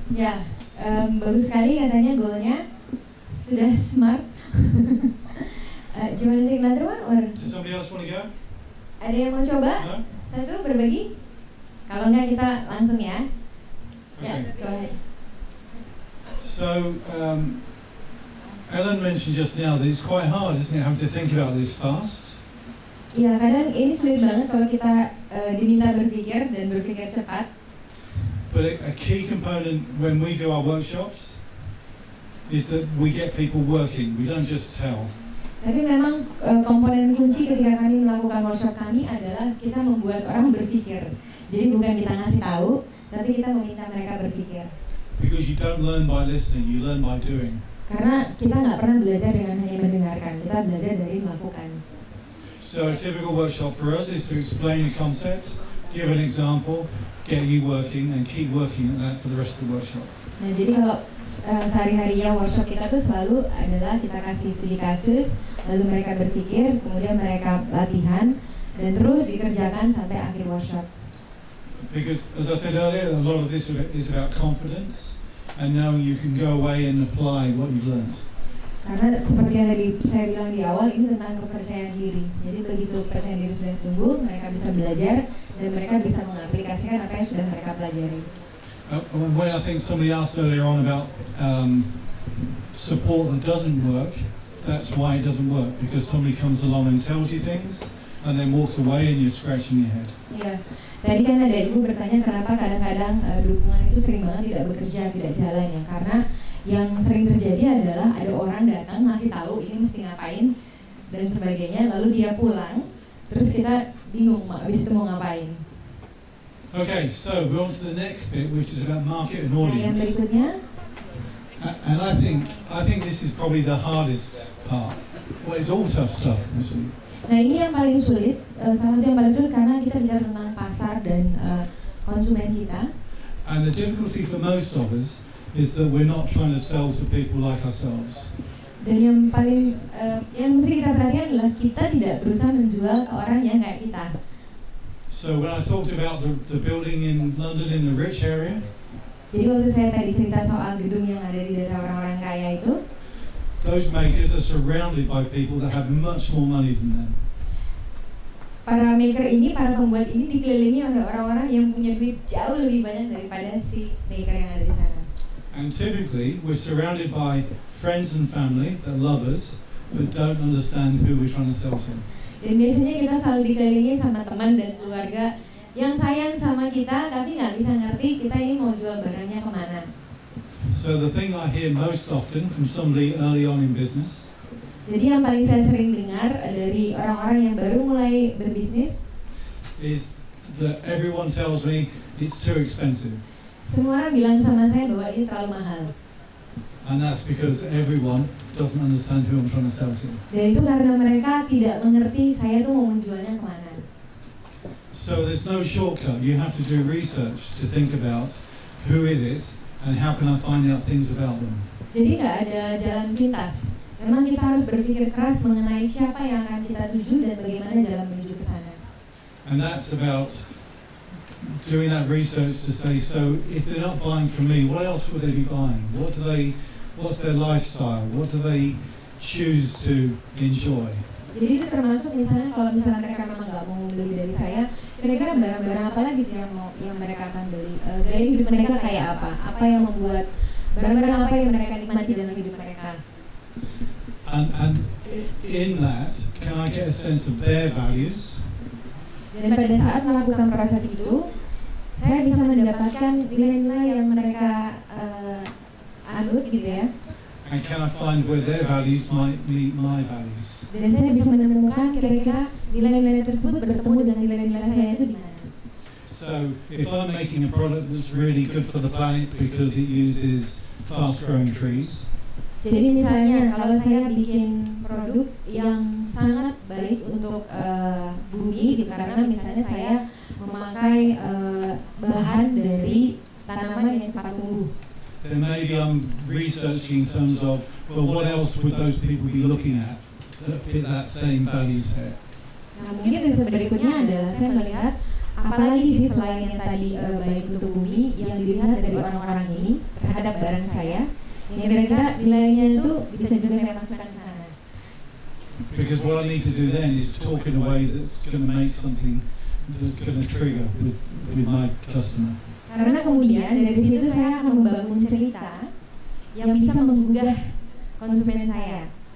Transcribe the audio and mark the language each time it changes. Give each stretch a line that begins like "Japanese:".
Indonesian: Ya, bagus sekali katanya goalnya. Sudah smart. Cuma dari
English: another one or? Does somebody else want to go?
Indonesian: Ada yang mau coba?
English: No?
Indonesian: Satu berbagi? Kalau enggak kita langsung ya. Ya,
English: Okay. go ahead. So, Ellen mentioned just now that it's quite hard, isn't it, having to think about this fast?
Indonesian: Ya, kadang ini sulit banget kalau kita diminta berpikir dan berpikir cepat.
English: But a key component when we do our workshops is that we get people working. We don't just tell.
Indonesian: Tapi memang komponen kunci ketika kami melakukan workshop kami adalah kita membuat orang berpikir. Jadi bukan kita ngasih tahu, tapi kita meminta mereka berpikir.
English: Because you don't learn by listening, you learn by doing.
Indonesian: Karena kita nggak pernah belajar dengan hanya mendengarkan, kita belajar dari melakukan.
English: So a typical workshop for us is to explain a concept, give an example, get you working, and keep working at that for the rest of the workshop.
Indonesian: Nah, jadi kalau sehari-harinya workshop kita tuh selalu adalah kita kasih studi kasus, lalu mereka berpikir, kemudian mereka latihan, dan terus dikerjakan sampai akhir workshop.
English: Because, as I said earlier, a lot of this is about confidence, and now you can go away and apply what you've learned.
Indonesian: Karena seperti yang tadi saya bilang di awal, ini tentang kepercayaan diri. Jadi begitu kepercayaan diri sudah tumbuh, mereka bisa belajar, dan mereka bisa mengaplikasikan apa yang sudah mereka pelajari.
English: When I think somebody asked earlier on about support that doesn't work, that's why it doesn't work, because somebody comes along and tells you things and then walks away and you're scratching your head.
Indonesian: Iya, tadi kan ada ibu bertanya kenapa kadang-kadang dukungan itu sering banget tidak bekerja, tidak jalan ya, karena yang sering terjadi adalah ada orang datang ngasih tahu ini mesti ngapain dan sebagainya, lalu dia pulang, terus kita bingung habis itu mau ngapain.
English: Okay, so we're on to the next bit, which is about market and
Indonesian: Nah, yang
English: audience.
Indonesian: berikutnya,
English: And I think this is probably the hardest part. Well, it's all tough stuff, actually.
Indonesian: nah ini yang paling sulit, salah satu yang paling sulit karena kita bicara tentang pasar dan konsumen kita.
English: And the difficulty for most of us is that we're not trying to sell to people like ourselves.
Indonesian: Dan yang paling yang mesti kita perhatikan adalah kita tidak berusaha menjual ke orang yang kayak kita.
English: So when I talked about the building in London in the rich area,
Indonesian: Jadi waktu saya tadi cerita soal gedung yang ada di daerah orang-orang kaya itu,
English: those makers are surrounded by people that have much more money than them.
Indonesian: para maker ini, para pembuat ini dikelilingi oleh orang-orang yang punya duit jauh lebih banyak daripada si maker yang ada di sana.
English: And typically, we're surrounded by friends and family that love us, but don't understand who we're trying to sell to.
Indonesian: Dan biasanya kita selalu dikelilingi sama teman dan keluarga yang sayang sama kita, tapi nggak bisa ngerti kita ini mau jual barangnya kemana.
English: So the thing I hear most often from somebody early on in business
Indonesian: Jadi yang paling saya sering dengar dari orang-orang yang baru mulai berbisnis,
English: is that everyone tells me it's too expensive.
Indonesian: semua orang bilang sama saya bahwa ini terlalu mahal.
English: And that's because everyone doesn't understand who I'm trying to sell to.
Indonesian: Dan itu karena mereka tidak mengerti saya tuh mau menjualnya kemana.
English: So there's no shortcut. You have to do research to think about who is it and how can I find out things about them.
Indonesian: Jadi nggak ada jalan pintas. Memang kita harus berpikir keras mengenai siapa yang akan kita tuju dan bagaimana jalan menuju ke sana.
English: And that's about doing that research to say, so if they're not buying from me, what else would they be buying? What's their lifestyle? What do they choose to enjoy?
Indonesian: Jadi itu termasuk misalnya kalau misalnya mereka memang nggak mau beli dari saya, kira-kira barang-barang apa lagi sih yang mereka akan beli? Gaya hidup mereka kayak apa? Apa yang membuat barang-barang apa yang mereka nikmati dalam hidup mereka?
English: And in that, can I get a sense of their values?
Indonesian: Dan pada saat melakukan proses itu, saya bisa mendapatkan nilai-nilai yang mereka anut gitu ya.
English: And can I find where their values might meet my values?
Indonesian: Dan saya bisa menemukan kira-kira nilai-nilai tersebut bertemu dengan nilai-nilai saya itu di mana.
English: So if I'm making a product that's really good for the planet because it uses fast-growing trees,
Indonesian: Jadi misalnya kalau saya bikin produk yang sangat baik untuk bumi, gitu, karena misalnya saya memakai bahan dari tanaman yang cepat tumbuh.
English: then maybe I'm researching in terms of, well, what else would those people be looking at that fit that same value set?
Indonesian: Nah mungkin riset berikutnya adalah saya melihat apalagi sih selain yang tadi baik untuk bumi yang dilihat dari orang-orang ini terhadap barang saya, yang kira-kira nilainya itu bisa juga saya masukkan ke sana.
English: Because what I need to do then is talk in a way that's going to make something that's going to trigger with my customer.
Indonesian: Karena kemudian dari situ saya akan membangun cerita yang bisa menggugah konsumen saya.